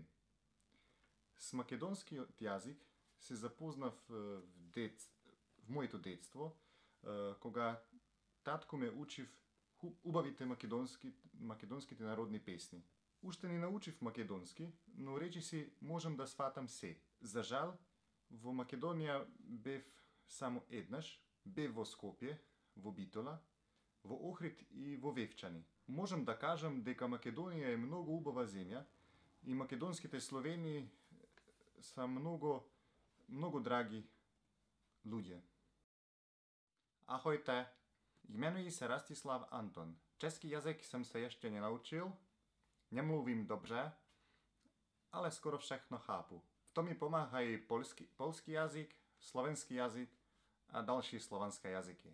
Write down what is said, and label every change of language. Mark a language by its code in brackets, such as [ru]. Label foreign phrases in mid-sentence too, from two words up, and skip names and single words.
[mk] С македонският язик се запознах в моето детство, кога татко ме учи в убавите македонските народни песни. Уште не научих македонски, но речи си можам да сватам се. За жал, во Македонија бев само еднаш, бев во Скопје, во Битола, во Охрид и во Вевчани. Можам да кажам дека Македонија е многу убава земја и македонските Словени са многу драги ludzie. [cs] Ahojte, jmenuji se Rastislav Anton. Český jazyk jsem se ještě nenaučil, nemluvím dobře, ale skoro všechno chápu. V tom mi pomáhají polský jazyk, slovenský jazyk a další slovanské jazyky.